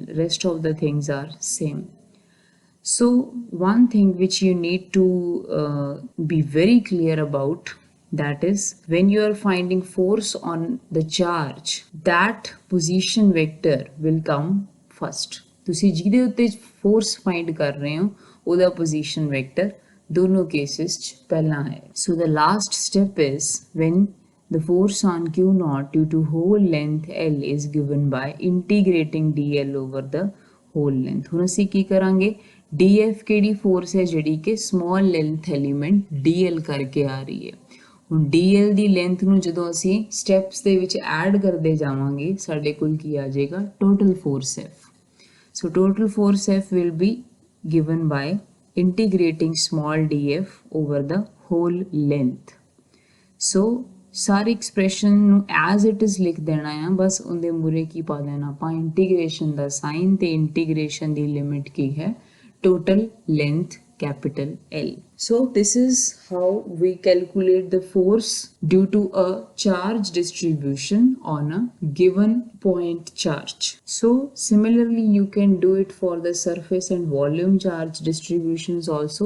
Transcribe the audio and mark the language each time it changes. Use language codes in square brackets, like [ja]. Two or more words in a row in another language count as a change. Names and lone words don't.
[en] Rest of the things are same. So one thing which you need to be very clear about, that is when you are finding force on the charge, that position vector will come first. [pa] ਤੁਸੀਂ ਜਿਹਦੇ ਉੱਤੇ [en] force find [pa] ਕਰ ਰਹੇ ਹੋ ਉਹਦਾ [en] position vector [pa] ਦੋਨੋਂ cases 'ਚ ਪਹਿਲਾ ਹੈ. [en] So the last step is when the force on q naught due to whole length L is given by integrating dl over the whole length. [pa] ਹੁਣ ਅਸੀਂ ਕੀ ਕਰਾਂਗੇ DF ਕਿਹੜੀ ਫੋਰਸ ਹੈ ਜਿਹੜੀ ਕਿ [en] small length element [pa] DL ਕਰਕੇ ਆ ਰਹੀ ਹੈ। ਹੁਣ DL ਦੀ ਲੈਂਥ ਨੂੰ ਜਦੋਂ ਅਸੀਂ ਸਟੈਪਸ ਦੇ ਵਿੱਚ ਐਡ ਕਰਦੇ ਜਾਵਾਂਗੇ ਸਾਡੇ ਕੋਲ ਕੀ ਆ ਜਾਏਗਾ, [en] total force [pa] F। [en] So total force F will be given by integrating small df over the whole length. [pa] So सारी एक्सप्रेशन ਨੂੰ [en] as it is [pa] ਲਿਖ ਦੇਣਾ ਆ, ਬਸ ਉਹਦੇ ਮੂਰੇ ਕੀ ਪਾ ਦੇਣਾ ਆਪਾਂ, ਇੰਟੀਗ੍ਰੇਸ਼ਨ ਦਾ ਸਾਈਨ ਤੇ ਇੰਟੀਗ੍ਰੇਸ਼ਨ ਦੀ ਲਿਮਿਟ ਕੀ ਹੈ, [en] total length capital L. So this is how we calculate the force due to a charge distribution on a given point charge. So similarly you can do it for the surface and volume charge distributions also.